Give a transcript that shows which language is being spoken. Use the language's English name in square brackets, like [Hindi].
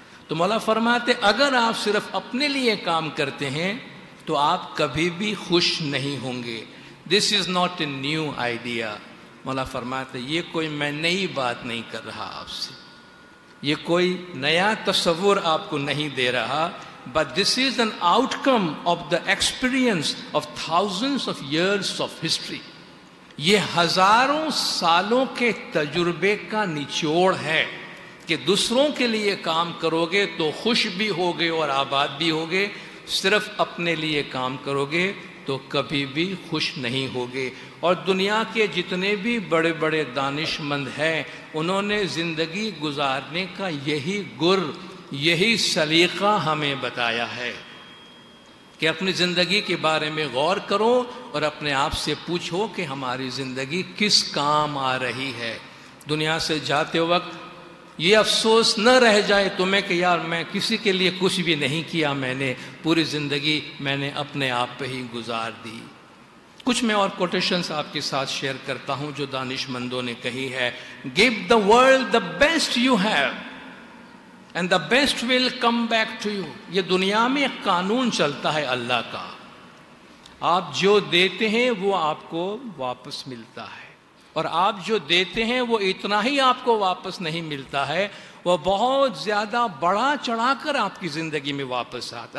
[Urdu] تو مولا فرماتے اگر آپ صرف اپنے لیے کام کرتے ہیں تو آپ کبھی بھی خوش نہیں ہوں گے. [English] This is not a new idea. [Urdu] مولا فرماتے یہ کوئی میں نئی بات نہیں کر رہا آپ سے، یہ کوئی نیا تصور آپ کو نہیں دے رہا. [English] But this is an outcome of the experience of thousands of years of history. [Urdu] یہ ہزاروں سالوں کے تجربے کا نچوڑ ہے کہ دوسروں کے لیے کام کرو گے تو خوش بھی ہوگے اور آباد بھی ہوگے. صرف اپنے لیے کام کرو گے تو کبھی بھی خوش نہیں ہوگے. اور دنیا کے جتنے بھی بڑے بڑے دانش مند ہیں انہوں نے زندگی گزارنے کا یہی گر، یہی سلیقہ ہمیں بتایا ہے کہ اپنی زندگی کے بارے میں غور کرو اور اپنے آپ سے پوچھو کہ ہماری زندگی کس کام آ رہی ہے. دنیا سے جاتے وقت یہ افسوس نہ رہ جائے تمہیں کہ یار میں کسی کے لیے کچھ بھی نہیں کیا، میں نے پوری زندگی میں نے اپنے آپ پہ ہی گزار دی. کچھ میں اور کوٹیشنز آپ کے ساتھ شیئر کرتا ہوں جو دانش مندوں نے کہی ہے. [English] Give the world the best you have and the best will come back to you. [Urdu] یہ دنیا میں ایک قانون چلتا ہے اللہ کا، آپ جو دیتے ہیں وہ آپ کو واپس ملتا ہے، اور آپ جو دیتے ہیں وہ اتنا ہی آپ کو واپس نہیں ملتا ہے، وہ بہت زیادہ بڑا چڑھا کر آپ کی زندگی میں واپس آتا.